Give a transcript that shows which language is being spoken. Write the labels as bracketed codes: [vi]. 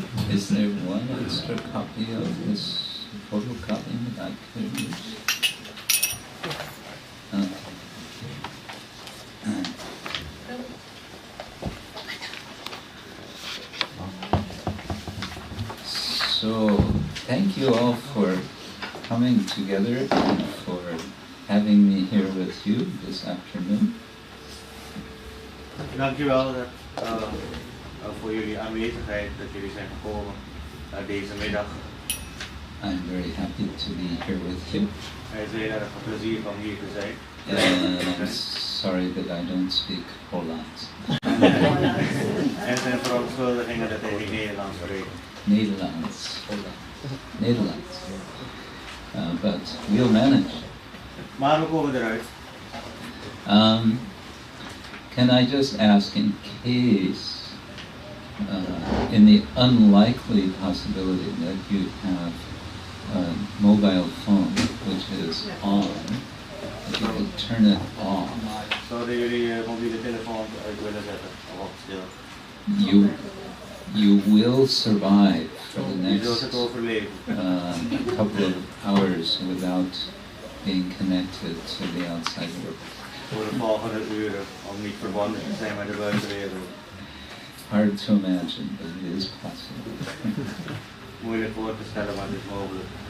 [en] Is there one extra copy of this photocopy that I could use? So, thank you all for coming together and for having me here with you this afternoon. [nl] Dank u wel voor jullie aanwezigheid, dat jullie zijn gekomen deze middag. [en] I'm very happy to be here with you. [nl] Het is heel erg een plezier om hier te zijn. [en] And sorry that I don't speak Holland. [nl] En zijn verontschuldigingen dat hij niet Nederlands spreekt. Nederlands. Holland. Nederlands. [en] But we'll manage. [nl] Maar we komen eruit. [en] Can I just ask, in case, in the unlikely possibility that you have a mobile phone which is on, if you could turn it off. [nl] Zouden jullie mobiele telefoon uit willen zetten of op stil? [en] You will survive for the [nl] Je zult het [en] next [nl] overleven. [en] couple of hours without being connected to the outside world. [nl] Voor de volgende uren om niet verbonden te zijn met de buitenwereld. [en] Hard to imagine, but it is possible. [nl] Moeilijk voor te stellen, maar het is mogelijk.